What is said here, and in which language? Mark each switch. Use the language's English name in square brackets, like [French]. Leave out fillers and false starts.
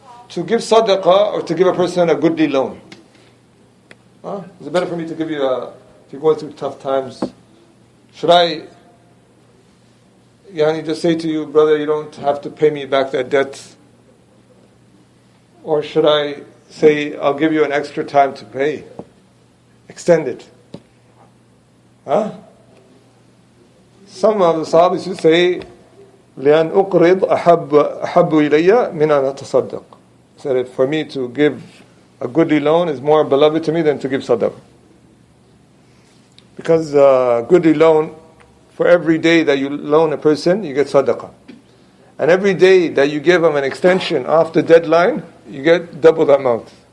[English] To give sadaqah or to give a person a goodly loan? Is it better for me to give you if you're going through tough times, should I just say to you, brother, you don't have to pay me back that debt? Or should I say, I'll give you an extra time to pay? Extend it. Some of the Sahabis would say, [Arabic] لأن أقرض أحب إلي من أن أتصدق. [English] Said that for me to give a goodly loan is more beloved to me than to give sadaqah. Because a goodly loan, for every day that you loan a person, you get sadaqah. And every day that you give him an extension off the deadline, you get double the amount.